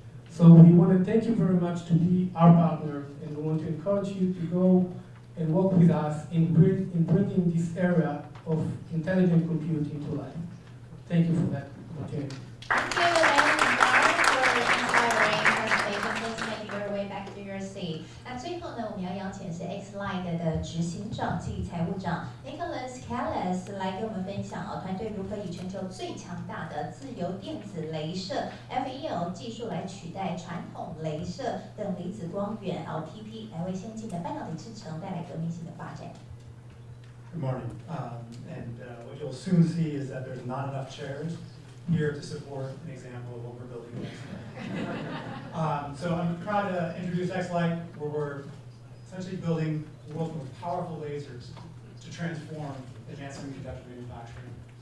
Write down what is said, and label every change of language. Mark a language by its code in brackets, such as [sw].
[en] So we want to thank you very much to be our partner, and we want to encourage you to go and work with us in bringing this area of intelligent compute into life. Thank you for that opportunity. Thank you, Larry for inspiring presentation. Please make your way back to your seat. [zh] 那最后呢，我们要邀请是 X-Line 的执行长暨财务长 Nicholas Callas 来给我们分享团队如何以全球最强大的自由电子雷射 FEL 技术来取代传统雷射等离子光源 LPP， 来为先进的半导体制程带来革命性的发展。 [en] Good morning. What you'll soon see is that there's not enough chairs here to support an example of what we're building next. So I'm proud to introduce X-Light, where we're essentially building the world's most powerful lasers to transform advanced semiconductor manufacturing.